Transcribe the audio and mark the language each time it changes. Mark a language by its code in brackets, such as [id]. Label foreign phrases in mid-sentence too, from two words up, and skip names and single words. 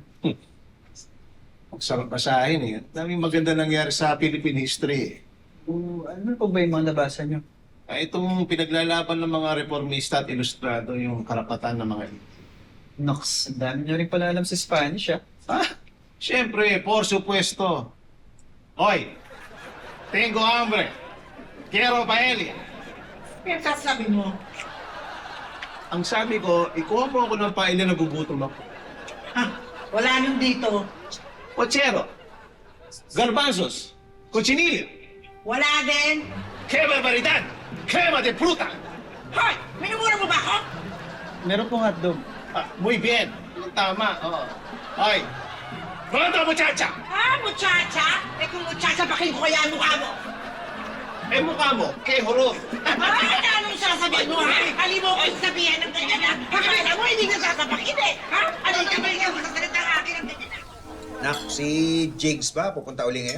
[tl] Ang sarap basahin eh. Daming maganda nangyari sa Philippine history eh. Ano po ba yung mga nabasa niyo? Itong pinaglalaban ng mga reformista at ilustrado yung karapatan ng mga ito. Nox, ang dami niyo rin pala alam sa Spanish, ha? Siyempre, [es] por supuesto. Hoy, tengo hambre. Quiero paella. [tl] Kaya sabi mo? Ang sabi ko, ikuha mo ako ng paella na gugutom ako. Wala nang dito. [es] Pochero, garbanzos, cochinillo. [tl] Wala din. [es] ¡Qué barbaridad! ¡Crema de fruta! [tl] Hoy! Minumura mo ba ako? Meron pong hotdog. [es] Muy bien. [tl] Tama. Oo. Ay. [es] ¿Cuánto, muchacha? [tl] Muchacha? Kung muchacha, bakin ko kaya ang mukha mo. Mukha mo. [es] ¡Qué horror! [tl] Ay, anong sasabihin mo, ha? Hali mo kong sabihin ng ganyan, ha? Akala mo, hindi ka sasabakin, eh. Ha? Ano ka ba yung masasalit ang akin ng ganyan, ha? Nak, si Jigs ba? Pupunta uli ngayon?